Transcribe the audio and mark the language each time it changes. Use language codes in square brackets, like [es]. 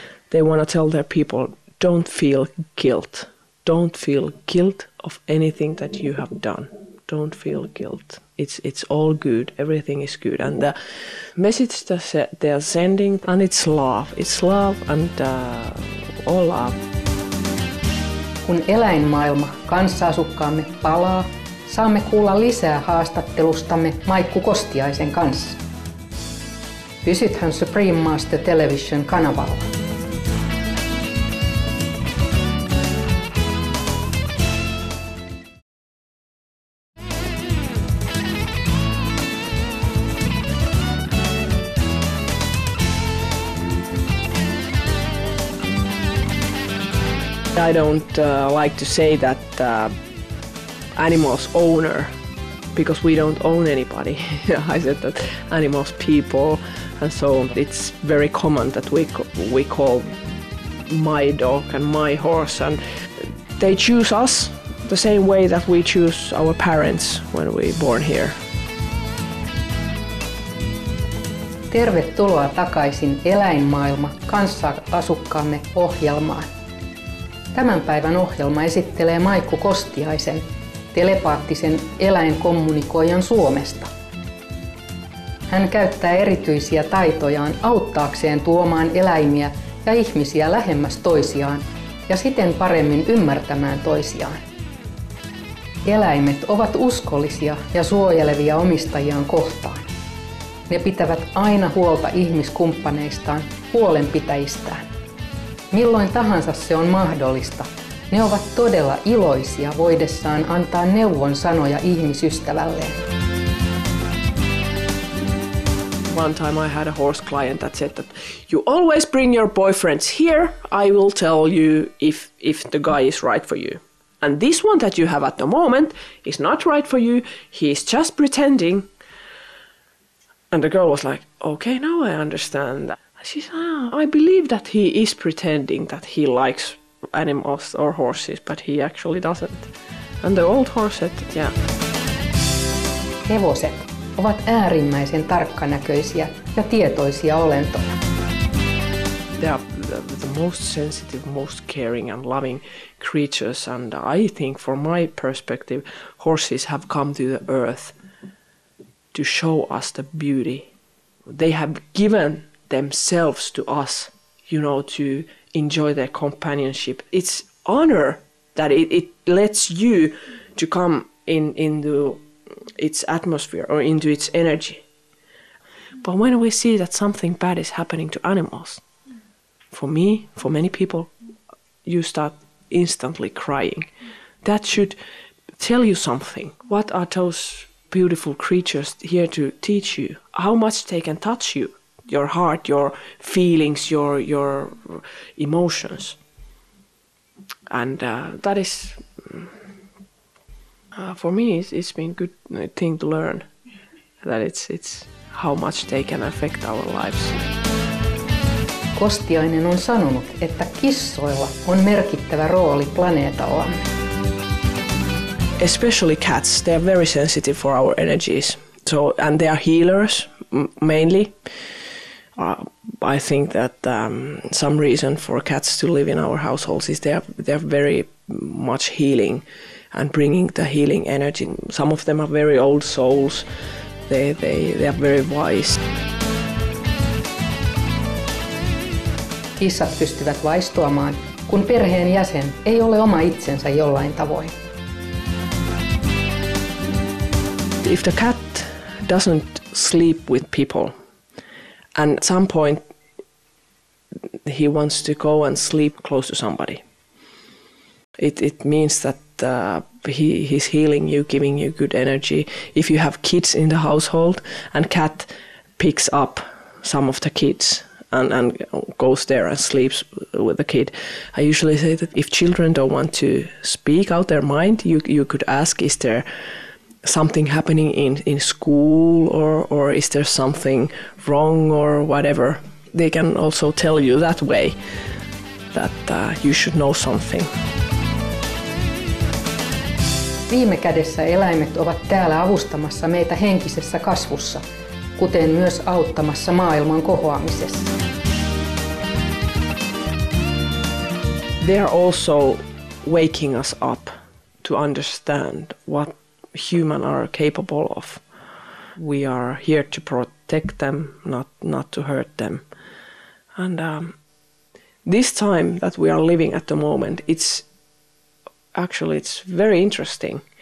[en] They want to tell their people, don't feel guilt. Don't feel guilt of anything that you have done. Don't feel guilt. It's all good. Everything is good. And the message that they are sending, and it's love. It's love and all love. [fi] Kun eläinmaailma kanssaasukkaamme palaa, saamme kuulla lisää haastattelustamme Maikku Kostiaisen kanssa. Pysythän Supreme Master Television -kanavalla. [en] I don't like to say that animals owner, because we don't own anybody. I said that animals people, and so it's very common that we call my dog and my horse, and they choose us the same way that we choose our parents when we born here. [fi] Tervetuloa takaisin Eläinmaailma kanssaasukkaamme -ohjelmaan. Tämän päivän ohjelma esittelee Maikku Kostiaisen, telepaattisen eläinkommunikoijan Suomesta. Hän käyttää erityisiä taitojaan auttaakseen tuomaan eläimiä ja ihmisiä lähemmäs toisiaan ja siten paremmin ymmärtämään toisiaan. Eläimet ovat uskollisia ja suojelevia omistajiaan kohtaan. Ne pitävät aina huolta ihmiskumppaneistaan, huolenpitäjistään. Milloin tahansa se on mahdollista, ne ovat todella iloisia voidessaan antaa neuvon sanoja ihmisystävälleen. [en] One time I had a horse client that said that you always bring your boyfriends here, I will tell you if the guy is right for you. And this one that you have at the moment is not right for you, he is just pretending. And the girl was like, okay, now I understand that. She said, I believe that he is pretending that he likes animals or horses, but he actually doesn't. And the old horse said that, yeah. [fi] Hevoset ovat äärimmäisen tarkkanäköisiä ja tietoisia olentoja. [en] They are the most sensitive, most caring and loving creatures, and I think from my perspective, horses have come to the earth to show us the beauty. They have given themselves to us, you know, to enjoy their companionship. It's honor that it lets you to come into its atmosphere or into its energy. But when we see that something bad is happening to animals, for me, for many people, you start instantly crying. That should tell you something. What are those beautiful creatures here to teach you? How much they can touch you, your heart, your feelings, your emotions. And that is, For me, it's been a good thing to learn that it's how much they can affect our lives. [fi] Kostiainen on sanonut, että kissoilla on merkittävä rooli planeetallamme. [en] Especially cats, they are very sensitive for our energies. And they are healers mainly. I think that some reason for cats to live in our households is they are very much healing and bringing the healing energy. Some of them are very old souls. They are very wise. [fi] Kissat pystyvät vaistoamaan, kun perheen jäsen ei ole oma itsensä jollain tavoin. [en] If the cat doesn't sleep with people and at some point he wants to go and sleep close to somebody, it means that he's healing you, giving you good energy. If you have kids in the household and cat picks up some of the kids and goes there and sleeps with the kid, I usually say that if children don't want to speak out their mind, you could ask, is there something happening in school or is there something wrong or whatever? They can also tell you that way that you should know something. [fi] Viime kädessä eläimet ovat täällä avustamassa meitä henkisessä kasvussa, kuten myös auttamassa maailman kohoamisessa. [en] They are also waking us up to understand what humans are capable of. We are here to protect them, not to hurt them. And this time that we are living at the moment, it's very interesting.